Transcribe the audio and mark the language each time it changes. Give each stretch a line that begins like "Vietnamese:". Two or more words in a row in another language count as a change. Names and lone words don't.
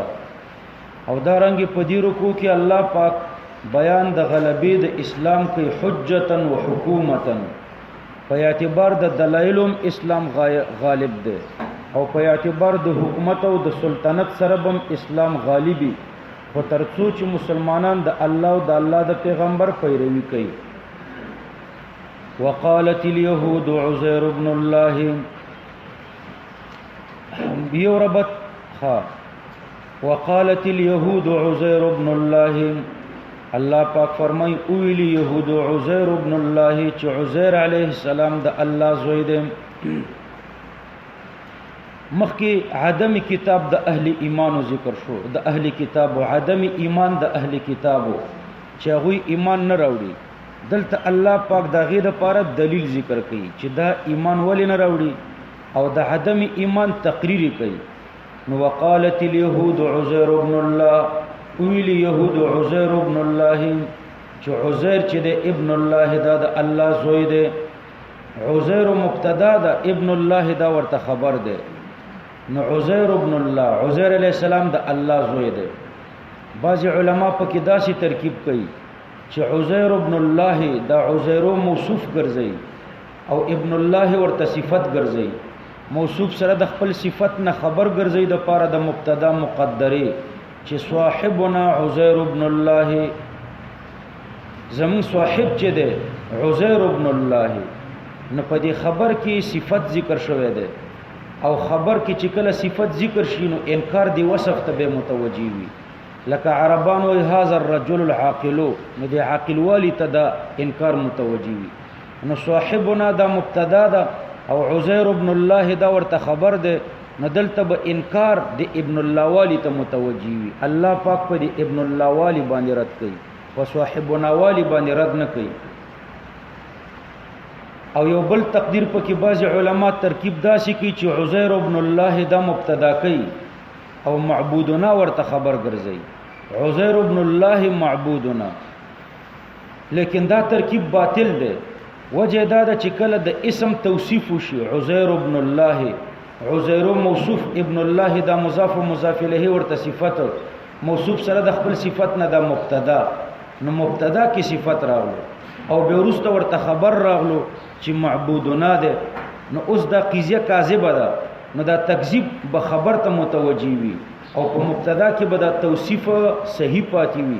Pashto: او دا رنګ په دې رکوع کې الله پاک بیان د غلبې د اسلام کوي حجتا و حکومتا، په اعتبار د دلایلم اسلام غالب دی او په اعتبار د حکومت او د سلطنت سره هم اسلام غالبي، خو ترڅو چې مسلمانان د الله او د الله د پیغمبر پیروي کوي.
Arabic: وقالت اليهود عزير ابن الله بيوربت وقالت اليهود عزير ابن الله.
Pashto: الله پاک فرمای اویل یهود
Arabic: عزير ابن الله
Pashto: چې
Arabic: عزير علیه السلام
Pashto: د الله زوی دی. مخکې عدم کتاب د اهل ایمانو ذکر شو، د اهل کتاب او عدم ایمان د اهل کتابو چې هغه ایمان نه راوړي. دلته الله پاک دا غیر لپاره دلیل ذکر کوي چې دا ایمان ولې نه راوړي او د عدم ایمان تقریر کوي.
Arabic: نو وقالت اليهود عزير ابن الله،
Pashto: ویل یهود
Arabic: عزير ابن الله
Pashto: چې عزير چې د
Arabic: ابن الله
Pashto: دا د الله زوی دی. عزير مبتدا ده،
Arabic: ابن الله
Pashto: دا ورته خبر ده. نو
Arabic: عزير ابن الله، عزير علیہ السلام
Pashto: د الله زوی دی. بعض علما په کې داسې ترکیب کوي چې
Arabic: عزير ابن الله
Pashto: دا عزير موصوف ګرځي او
Arabic: ابن الله
Pashto: ورته صفت ګرځي. موصوف سره د خپل صفت نه خبر ګرځي د پاره د مبتدا مقدره چې
Arabic: صاحبنا عزير ابن الله،
Pashto: زمون صاحب چې دی
Arabic: عزير ابن الله.
Pashto: نو په دې خبر کې صفت ذکر شوی دی او خبر کې چې کله صفت ذکر شي نو انکار دی وصف ته به متوجي وي. لکه عربان وی
Arabic: هذا الرجل العاقل،
Pashto: نو دی عاقل والی ته دا انکار متوجي وي. نو صاحبنا دا مبتدا ده او
Arabic: عزير ابن الله
Pashto: دا ورته خبر ده. نو دلته به انکار د
Arabic: ابن الله
Pashto: والی ته متوجي وي. الله پاک په دی
Arabic: ابن الله
Pashto: والی باندې رد کوي او صاحبنا والی باندې رد نه کوي. او یو بل تقدیر پکې بعض علما ترکیب داسې کوي چې
Arabic: عزير ابن الله
Pashto: دا مبتدا کوي او معبودنا ورته خبر ګرځي.
Arabic: عزير ابن الله معبودنا،
Pashto: لیکن دا ترکیب باطل دی. وجه دا ده چې کله د اسم توصیف وشي
Arabic: عزير ابن الله،
Pashto: عزير موصوف،
Arabic: ابن الله
Pashto: دا
Arabic: مضاف و مضاف الیه
Pashto: ورته صفت، موصوف سره د خپل صفت نه دا مبتدا، نو مبتدا کې صفت راغلو او به ورسته ورته خبر راغلو چې معبودنا ده. نو اوس دا قضیه کاذبه ده، نو دا تکذیب به خبر ته متوجي وي او په مبتدا کې به دا توصیف صحیح پاتې وي.